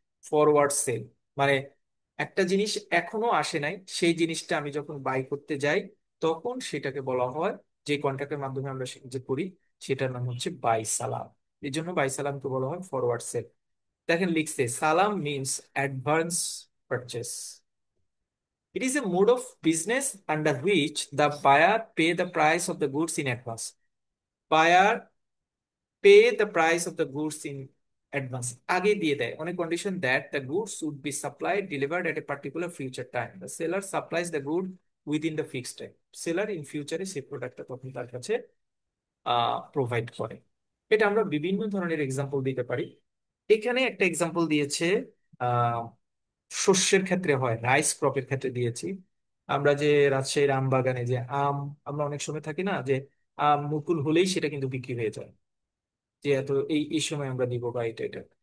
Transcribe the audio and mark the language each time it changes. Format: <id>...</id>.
<bn>Forward sell মানে একটা জিনিস এখনো আসে নাই, সেই জিনিসটা আমি যখন বাই করতে যাই তখন সেটাকে বলা হয়, যে কন্ট্রাক্টের মাধ্যমে আমরা যে করি সেটার নাম হচ্ছে বাই সালাম। এই জন্য বাই সালামকে বলা হয় ফরওয়ার্ড সেল। দেখেন লিখছে সালাম means advance purchase.</bn> <en>It is a mode of business under which the buyer pay the price of the goods in advance. Buyer pay the price of the goods in advance,</en> <bn>আগে দিয়ে দেয়</bn> <en>on a condition that the goods should be supplied delivered at a particular future time. The seller supplies the good within the fixed time. Seller in future</en> <bn>সেই প্রোডাক্টটা তখন তার কাছে provide করে। এটা আমরা বিভিন্ন ধরনের এক্সাম্পল দিতে পারি। এখানে একটা এক্সাম্পল দিয়েছে আহ শস্যের ক্ষেত্রে, হয় রাইস ক্রপের ক্ষেত্রে দিয়েছি। আমরা যে রাজশাহীর আম বাগানে যে আম, আমরা অনেক সময় থাকি না যে আম মুকুল হলেই সেটা কিন্তু বিক্রি হয়ে যায়, যে এত এই এই সময় আমরা দিব বা এটা এটা।</bn>